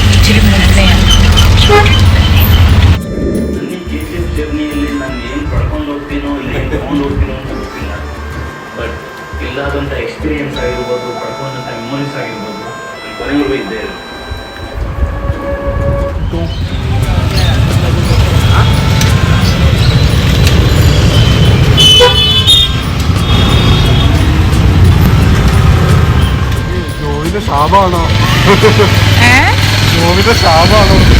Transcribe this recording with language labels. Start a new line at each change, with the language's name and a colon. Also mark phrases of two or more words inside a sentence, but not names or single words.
Malayalam: ഇച്ചിരി മുന്നെയാണ്.
Kannada: ಜರ್ನಿಯಲ್ಲಿ ನಾನು ಏನು ಪಡ್ಕೊಂಡು ಹೋಗ್ತೀನೋ ಇಲ್ಲ ಏನು ತೊಗೊಂಡು ಹೋಗ್ತೀನೋ ಅಂತ ಗೊತ್ತಿಲ್ಲ. ಬಟ್ ಇಲ್ಲಾದಂಥ ಎಕ್ಸ್ಪೀರಿಯನ್ಸ್ ಆಗಿರ್ಬೋದು, ಪಡ್ಕೊಂಡಂಥ ಮೆಮೊರೀಸ್ ಆಗಿರ್ಬೋದು, ನಾನು ಕೊನೆವರೆಗೂ ಇದ್ದೇ ಇರುತ್ತೆ.
Malayalam: ജോവിന്റെ ശാപമാണോ? ജോവിന്റെ ശാപമാണോ?